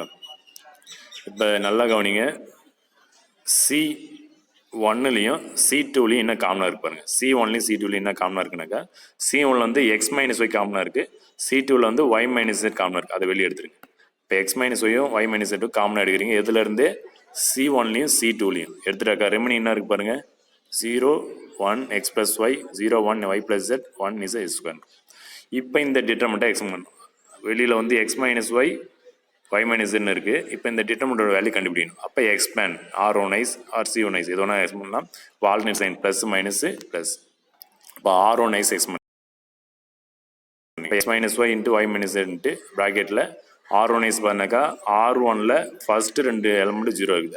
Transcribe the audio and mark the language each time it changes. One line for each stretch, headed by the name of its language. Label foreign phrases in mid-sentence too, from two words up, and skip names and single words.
Tamil: இப்போ நல்லா கவனிங்க, C1லையும் C2லையும் என்ன காமனாக இருக்கு பாருங்க. C1லையும் C2லையும் என்ன காமனாக இருக்குனாக்கா C1ல் வந்து
English: x minus y
Tamil: காமனாக இருக்குது, C2வில் வந்து
English: y minus z
Tamil: காமனாக இருக்குது. அதை வெளியே எடுத்துருங்க. இப்போ
English: x minus
Tamil: ஒய்யும்
English: y minus z
Tamil: காமனாக எடுக்கிறீங்க. எதுலேருந்து? C1லையும் C2லையும் எடுத்துட்டாக்கா ரெமினி என்ன இருக்குது பாருங்கள், 0 1
English: x plus y 0 1 y plus z 1 is a ஸ்கொயர்.
Tamil: இப்போ இந்த
English: determinant explain
Tamil: பண்ணணும். வெளியில் வந்து
English: x minus y y minus z
Tamil: ன்னு இருக்குது. இப்போ இந்த
English: determinant value
Tamil: கண்டுபிடிக்கணும். அப்போ
English: expand R1 or C1
Tamil: இது ஒன்றா எக்ஸ்பிளைன் பண்ணலாம். இப்போ
English: alternate sign plus minus plus.
Tamil: இப்போ
English: R1 explain x minus y into y minus z
Tamil: ன்ட்டு ப்ராக்கெட்டில் R1 பண்ணாக்கா R1ல் ஃபஸ்ட்டு ரெண்டு
English: element zero
Tamil: இருக்குது.